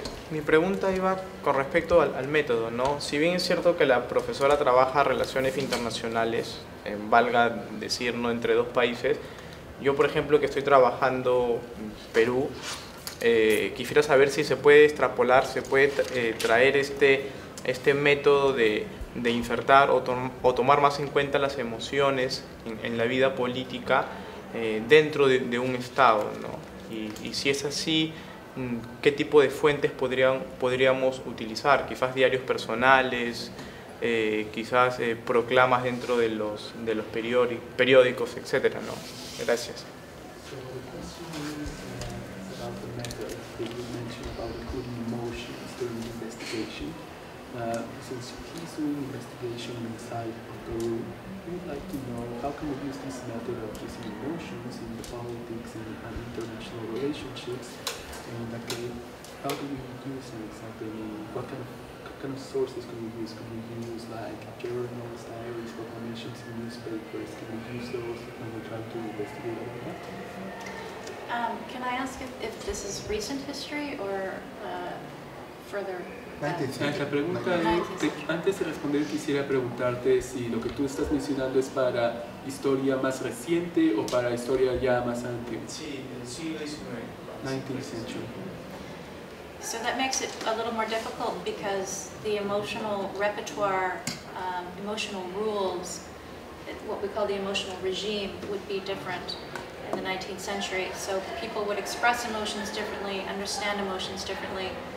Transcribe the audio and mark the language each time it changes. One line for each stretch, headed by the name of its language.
Spanish: Mi pregunta iba con respecto al método, ¿no? Si bien es cierto que la profesora trabaja relaciones internacionales, valga decir, no entre dos países, yo, por ejemplo, que estoy trabajando en Perú, quisiera saber si se puede extrapolar, se puede traer este método de insertar o tomar más en cuenta las emociones en la vida política dentro de un Estado, ¿no? Y si es así, ¿qué tipo de fuentes podríamos utilizar? Quizás diarios personales, quizás proclamas dentro de los periódicos, etcétera, ¿no? Gracias.
English: So the question is about the method that you mentioned about including emotions during the investigation. Since he's doing investigation inside of the room, we would like to know how can we use this method of using emotions in the politics and international relationships, and okay, how do we use it exactly? What kind of sources can we use? Can we use like journals, diaries, proclamations in newspapers? Can we use those when we try to investigate about that? Can I ask if this is recent history or further?
Spanish: La pregunta es, antes de responder quisiera preguntarte si lo que tú estás mencionando es para historia más reciente o para historia ya más antigua. Sí, del siglo XIX.
English: 19th century. So that makes it a little more difficult because the emotional repertoire, emotional rules, what we call the emotional regime, would be different in the 19th century. So people would express emotions differently, understand emotions differently.